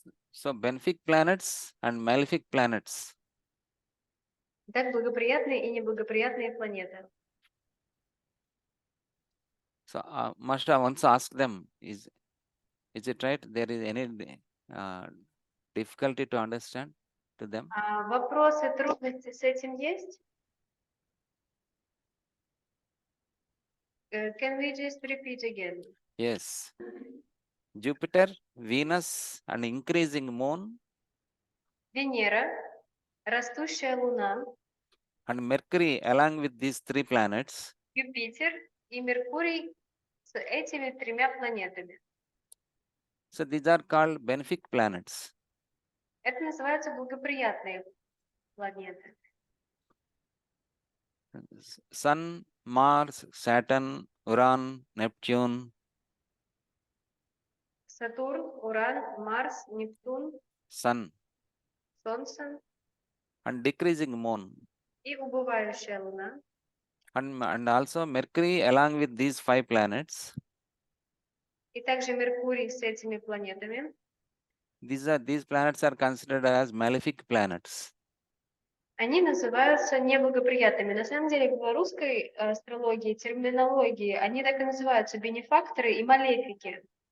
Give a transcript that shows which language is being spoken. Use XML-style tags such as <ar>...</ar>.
<en>So benefic planets and malefic planets.</en> <ru>Так, благоприятные и неблагоприятные планеты.</ru> <en>So Masha once asked them, is it right? There is any difficulty to understand to them?</en> <ru>Вопросы, трудности с этим есть?</ru> <en>Can we just repeat again? Yes. Jupiter, Venus, and increasing moon,</en> <ru>Венера, растущая Луна,</ru> <en>and Mercury along with these 3 planets.</en> <ru>Юпитер и Меркурий с этими 3 планетами.</ru> <en>So these are called benefic planets.</en> <ru>Это называются благоприятные планеты.</ru> <en>Sun, Mars, Saturn, Uran, Neptune.</en> <ru>Сатурн, Уран, Марс, Нептун,</ru> <en>Sun,</en> <ru>Солнце</ru> <en>and decreasing moon.</en> <ru>и убывающая Луна.</ru> <en>And also Mercury along with these 5 planets.</en> <ru>И также Меркурий с этими планетами.</ru> <en>These planets are considered as malefic planets.</en> <ru>Они называются неблагоприятными. На самом деле в русской астрологии, терминологии, они так и называются: бенефакторы и малефики.</ru>